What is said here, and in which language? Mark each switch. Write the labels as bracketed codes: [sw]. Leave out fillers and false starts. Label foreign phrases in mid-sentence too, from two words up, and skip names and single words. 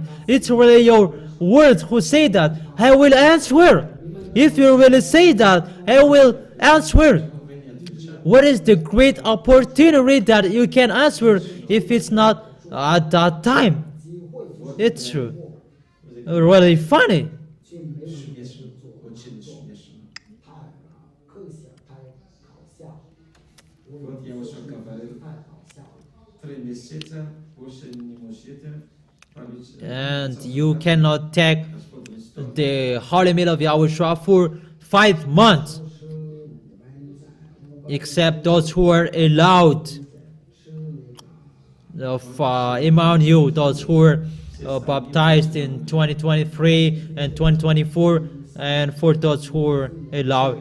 [en] It's really your words who say that. I will answer. If you really say that, I will answer. What is the great opportunity that you can answer if it's not at that time? It's really funny. [zh] 却没有人去做，太可笑，太搞笑。我 [ru] Вот я уже говорил, [zh] 太搞笑了。 [ru] 3 месяца больше не можете править. [en] And you cannot take the holy meal of Yahoshuah for 5 months, except those who are allowed among you, those who were baptized in 2023 and 2024, and for those who were allowed.